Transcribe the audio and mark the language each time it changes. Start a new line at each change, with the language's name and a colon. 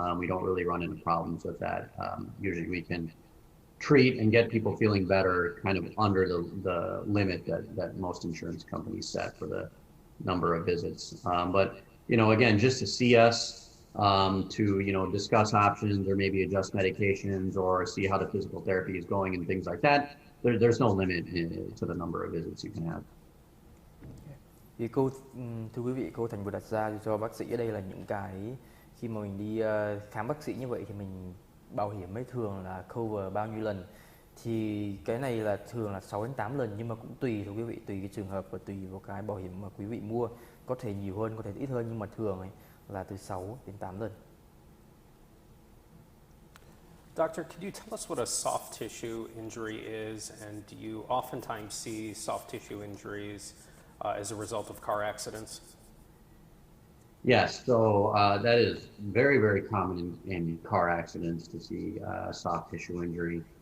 English: We don't really run into problems with that. Usually we can treat and get people feeling better kind of under the limit that most insurance companies set for the number of visits. But, again, just to see us, to, discuss options or maybe adjust medications or see how the physical therapy is going and things like that, there's no limit to the number of visits you can have.
Vietnamese: Thì thưa quý vị, câu Thành vừa đặt ra cho bác sĩ ở đây là những cái khi mà mình đi khám bác sĩ như vậy thì mình bảo hiểm ấy thường là cover bao nhiêu lần, thì cái này là thường là 6 đến 8 lần, nhưng mà cũng tùy thưa quý vị, tùy cái trường hợp và tùy vào cái bảo hiểm mà quý vị mua, có thể nhiều hơn, có thể ít hơn, nhưng mà thường ấy là từ 6 đến 8 lần.
English: Doctor, could you tell us what a soft tissue injury is, and do you oftentimes see soft tissue injuries as a result of car accidents? Yes, so that is very, very common in car accidents to see soft tissue injury.